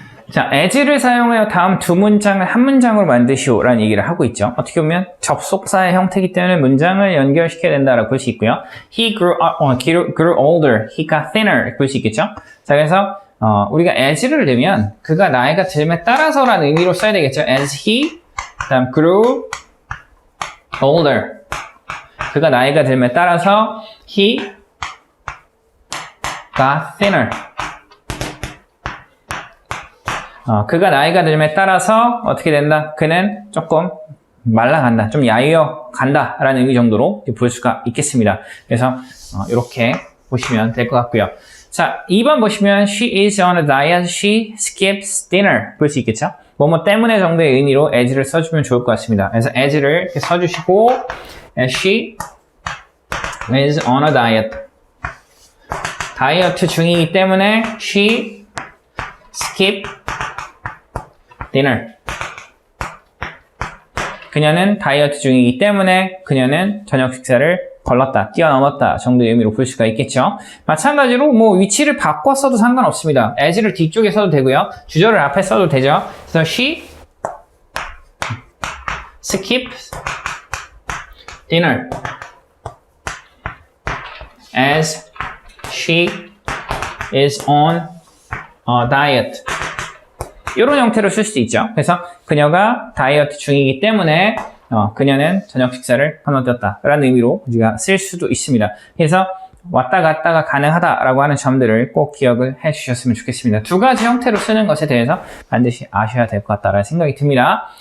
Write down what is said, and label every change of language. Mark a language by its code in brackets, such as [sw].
[ko] 자, as를 사용하여 다음 두 문장을 한 문장으로 만드시오 라는 얘기를 하고 있죠. 어떻게 보면 접속사의 형태이기 때문에 문장을 연결시켜야 된다라고 볼 수 있고요. [en] He grew older, he got thinner [ko] 볼 수 있겠죠. 자, 그래서 우리가 as를 넣으면 그가 나이가 들음에 따라서라는 의미로 써야 되겠죠. [en] As he 그다음 grew older, [ko] 그가 나이가 들음에 따라서 [en] he got thinner. [ko] 그가 나이가 들음에 따라서 어떻게 된다? 그는 조금 말라간다. 좀 야위어 간다. 라는 의미 정도로 볼 수가 있겠습니다. 그래서 이렇게 보시면 될 것 같고요. 자, 2번 보시면 [en] she is on a diet, she skips dinner [ko] 볼 수 있겠죠? 뭐뭐 때문에 정도의 의미로 as를 써주면 좋을 것 같습니다. 그래서 as를 이렇게 써주시고 [en] as she is on a diet, [ko] 다이어트 중이기 때문에 [en] she skip dinner. [ko] 그녀는 다이어트 중이기 때문에 그녀는 저녁 식사를 뛰어넘었다 정도의 의미로 볼 수가 있겠죠. 마찬가지로 뭐 위치를 바꿔 써도 상관없습니다. as를 뒤쪽에 써도 되고요. 주절을 앞에 써도 되죠. [en] 그래서 she skips dinner as she is on a diet. [ko] 이런 형태로 쓸 수도 있죠. 그래서 그녀가 다이어트 중이기 때문에 그녀는 저녁 식사를 건너뛰었다 라는 의미로 우리가 쓸 수도 있습니다. 그래서 왔다 갔다가 가능하다라고 하는 점들을 꼭 기억을 해주셨으면 좋겠습니다. 두 가지 형태로 쓰는 것에 대해서 반드시 아셔야 될 것 같다라는 생각이 듭니다.